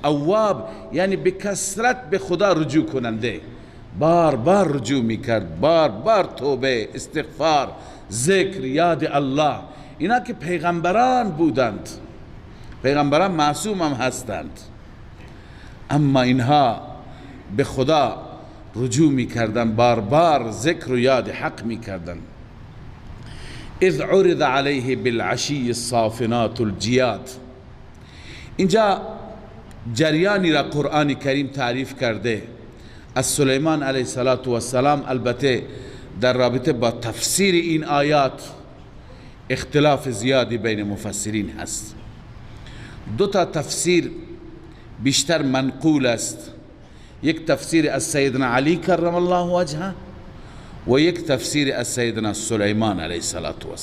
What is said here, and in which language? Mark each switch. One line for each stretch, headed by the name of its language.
Persian: اواب یعنی به کثرت به خدا رجوع کننده، بار بار رجوع میکرد، بار بار توبه، استغفار، ذکر، یاد الله. اینا که پیغمبران بودند، پیغمبران معصوم هم هستند، اما اینها به خدا رجوع میکردن، بار بار ذکر و یاد حق میکردن.
Arabic: اذ عرض علیه بالعشی الصافنات الجیاد.
Persian: اینجا جریانی را قرآن کریم تعریف کرده از سلیمان علیه السلام. البته در رابطه با تفسیر این آیات اختلاف زیادی بین مفسرین هست. دو تا تفسیر بیشتر منقول است، یک تفسیر از سیدنا علی کرم الله وجهه و یک تفسیر از سیدنا سلیمان علیه السلام.